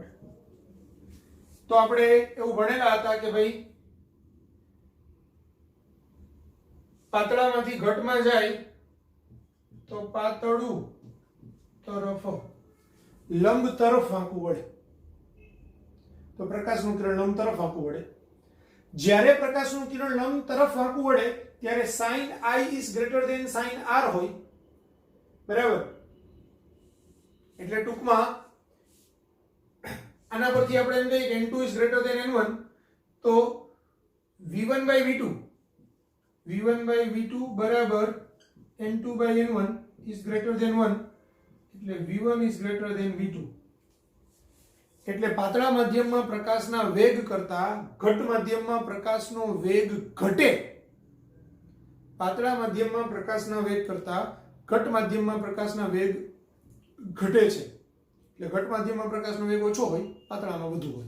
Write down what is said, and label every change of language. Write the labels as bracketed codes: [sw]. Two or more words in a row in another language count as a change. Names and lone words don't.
[gu] તો આપણે એવું ભણેલા હતા કે ભાઈ પાતળામાંથી ઘટમાં જાય તો પાતળું તરફ લંબ તરફ વાંકું વળે. તો પ્રકાશનું કિરણ લંબ તરફ વાંકું વળે. જ્યારે પ્રકાશનું કિરણ લંબ તરફ વાંકું વળે ત્યારે [en] sin i is greater than sin r [gu] હોય. બરાબર. એટલે ટૂંકમાં આના પરથી આપણે એમ કહીએ કે [en] n2 is greater than n1 [gu] તો v1/v2 બરાબર [en] n2/n1 is greater than 1 [gu] એટલે [en] v1 is greater than v2. [gu] એટલે પાતળા માધ્યમમાં પ્રકાશના વેગ કરતા ઘટ માધ્યમમાં પ્રકાશનો વેગ ઘટે. પાતળા માધ્યમમાં પ્રકાશના વેગ કરતા ઘટ માધ્યમમાં પ્રકાશના વેગ ઘટે છે. એટલે ઘટ માધ્યમમાં પ્રકાશનો વેગ ઓછો હોય, પાતળામાં વધુ હોય.